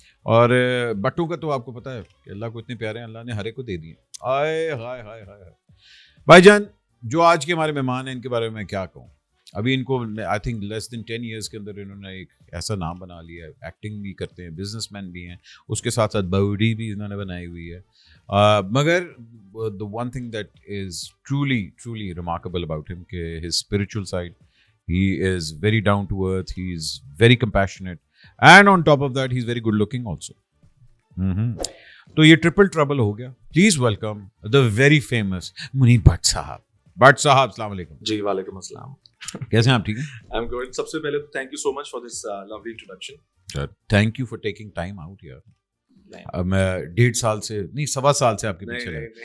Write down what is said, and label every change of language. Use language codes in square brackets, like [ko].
[ur] اور بٹوں کا تو آپ کو پتہ ہے کہ اللہ کو اتنے پیارے ہیں, اللہ نے ہر ایک کو دے دیے. آئے ہائے ہائے ہائے بھائی جان, جو آج کے ہمارے مہمان ہیں ان کے بارے میں میں کیا کہوں. ابھی ان کو [en] I think less than 10 years [ur] کے اندر انہوں نے ایک ایسا نام بنا لیا ہے. ایکٹنگ بھی کرتے ہیں, بزنس مین بھی ہیں, اس کے ساتھ ساتھ باڈی بھی انہوں نے بنائی ہوئی ہے. [en] مگر the one thing that is truly remarkable about him کہ his spiritual side, he is very down to earth, he is very compassionate, and on top of that he is very good looking also. [ur] تو یہ triple trouble ہو گیا. [en] Please welcome the very famous Munib Butt صاحب. [ur] But صاحب السلام علیکم. جی وعلیکم السلام. کیسے ہیں آپ, ٹھیک ہیں؟ [en] I am good. [ur] سب سے پہلے تو [en] Thank you so much for this lovely introduction. Thank you for taking time out [ur] یار. میں 1.5 سال سے نہیں 1.25 سال سے آپ کے پیچھے رہا.